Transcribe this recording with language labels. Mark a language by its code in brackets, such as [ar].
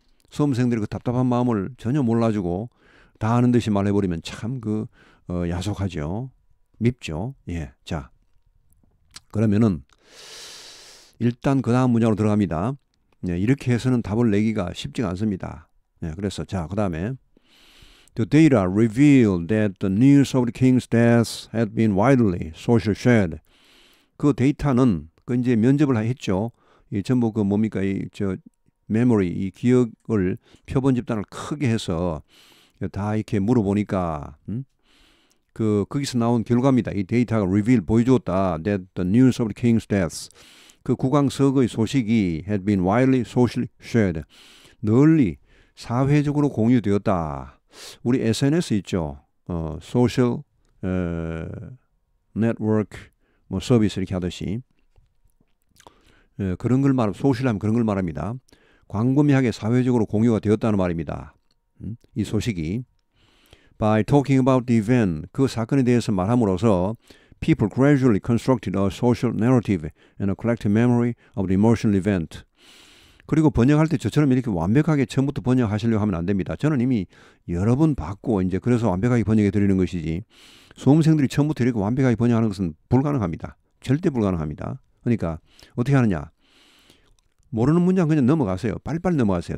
[ko] 수험생들이 그 답답한 마음을 전혀 몰라주고 다 아는 듯이 말해버리면 참 그 야속하죠. 밉죠. 예, 자 그러면은 일단 그 다음 문장으로 들어갑니다. 네, 이렇게 해서는 답을 내기가 쉽지가 않습니다. 네, 그래서 자 그 다음에 [en] The data revealed that the news of the king's death had been widely social shared. [ko] 그 데이터는 그 이제 면접을 했죠. 이 전부 그 뭡니까 이 저 메모리 이 기억을 표본 집단을 크게 해서 다 이렇게 물어보니까 그 거기서 나온 결과입니다. 이 데이터가 reveal 보여줬다. [en] That the news of the king's death [ko] 그 국왕석의 소식이 [en] had been widely socially shared. [ko] 널리 사회적으로 공유되었다. 우리 SNS 있죠. 소셜 네트워크 뭐 서비스 이렇게 하듯이 그런 걸 말하면 소셜하면 그런 걸 말합니다. 광범위하게 사회적으로 공유가 되었다는 말입니다. 이 소식이 [en] by talking about the event [ko] 그 사건에 대해서 말함으로써 [en] people gradually constructed a social narrative and a collective memory of the emotional event. [ko] 그리고 번역할 때 저처럼 이렇게 완벽하게 처음부터 번역하시려고 하면 안 됩니다. 저는 이미 여러 번 봤고 이제 그래서 완벽하게 번역해 드리는 것이지 수험생들이 처음부터 이렇게 완벽하게 번역하는 것은 불가능합니다. 절대 불가능합니다. 그러니까 어떻게 하느냐. 모르는 문장 그냥 넘어가세요. 빨리빨리 넘어가세요.